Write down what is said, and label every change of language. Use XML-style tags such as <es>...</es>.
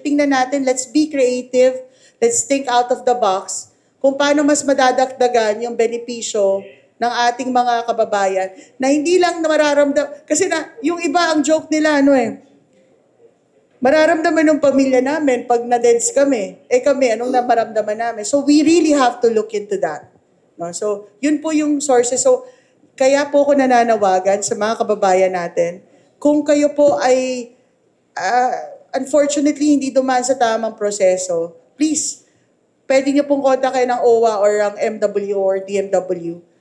<tl>Tingnan natin,</tl> <en>let's be creative, let's think out of the box,</en> <tl>kung paano mas madadagdagan yung benepisyo ng ating mga kababayan na hindi lang na mararamdaman. Kasi yung iba, ang joke nila, mararamdaman ng pamilya namin pag na-deads kami. Kami, anong maramdaman namin?</tl> <en>So, we really have to look into that. No?</en> <tl>So, yun po yung sources. So, kaya po ako nananawagan sa mga kababayan natin, kung kayo po ay unfortunately hindi dumaan sa tamang proseso, please, pwede niyo pong kontakin ng OWA or ang MW or DMW.</tl>